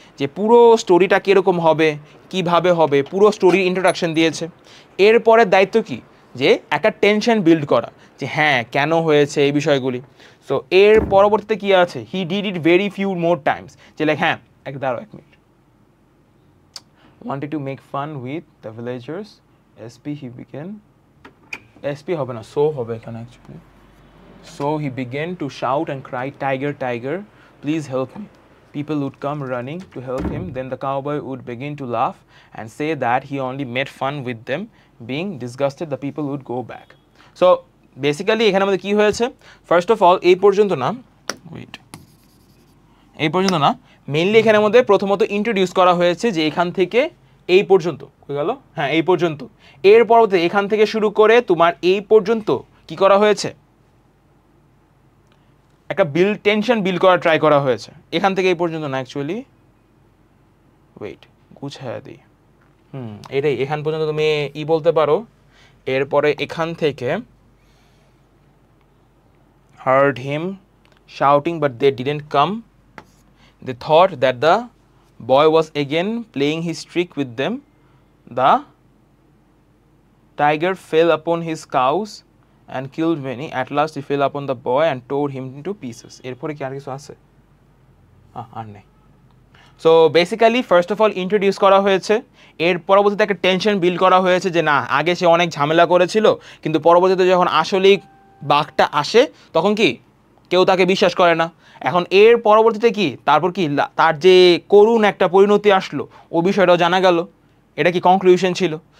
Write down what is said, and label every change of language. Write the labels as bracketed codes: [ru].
[bn] যে পুরো স্টোরিটা কীরকম হবে, কিভাবে হবে, পুরো স্টোরির ইন্ট্রোডাকশন দিয়েছে। এরপরের দায়িত্ব কি, যে একটা টেনশন বিল্ড করা, যে হ্যাঁ কেন হয়েছে এই বিষয়গুলি। সো এর পরবর্তীতে কী আছে, he did it very few more Times, যে লাইক হ্যাঁ দাঁড়াও 1 minute, [en] wanted to make fun with the villagers. SP he began. [bn] SP হবে না, so হবে এখানে actually. [en] So he began to shout and cry, "Tiger, tiger, please help me." People would come running to help him. Then the cowboy would begin to laugh and say that he only made fun with them. Being disgusted, the people would go back. [bn] So basically এখানে আমাদের কি হয়েছে, first of all এই পর্যন্ত না, wait, এই পর্যন্ত না, মেইনলি এখানের মধ্যে প্রথমত ইন্ট্রোডিউস করা হয়েছে যে এখান থেকে এই পর্যন্ত হয়ে গেল, হ্যাঁ এই পর্যন্ত, এর পরবর্তীতে এখান থেকে শুরু করে তোমার এই পর্যন্ত কি করা হয়েছে, একটা টেনশন বিল্ড করা ট্রাই করা হয়েছে। এখান থেকে এই পর্যন্ত না অ্যাকচুয়ালি, ওয়েট গুছায়া দিই, এটাই এখান পর্যন্ত তুমি বলতে পারো। [en] এরপরে এখান থেকে heard him shouting but they didn't come. They thought that the boy was again playing his trick with them. The tiger fell upon his cows and killed many. At last he fell upon the boy and tore him into pieces. [bn] এরপরে কি আর কিছু আছে? আর নেই। So basically first of all introduce করা হয়েছে, এর পরবর্তীতে একটা টেনশন বিল্ড করা হয়েছে যে না আগে সে অনেক ঝামেলা করেছিল, কিন্তু পরবর্তীতে যখন আসলেই বাঘটা আসে তখন কি কেউ তাকে বিশ্বাস করে না। এখন এর পরবর্তীতে কি তারপর কি তার যে করুণ একটা পরিণতি আসলো ও বিষয়টাও জানা গেল, এটা কি কনক্লুশন ছিল।